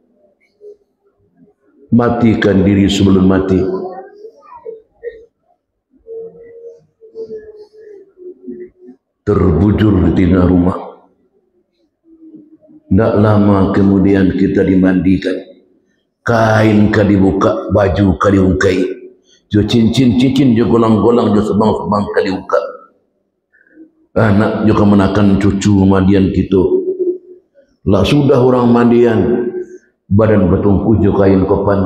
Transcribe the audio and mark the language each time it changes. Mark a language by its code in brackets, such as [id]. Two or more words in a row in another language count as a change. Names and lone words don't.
[id] Matikan diri sebelum mati. [min] Terbujur di tina rumah. [id] Tak lama kemudian kita dimandikan. [min] Kain ka dibuka, baju ka diungkai. Jo cincin jo golang-golang jo sebang-sebang ka dibuka. Anak jo kemenakan cucu mandian kita. Lah sudah orang mandian. Badan bertungku jo kain kopan.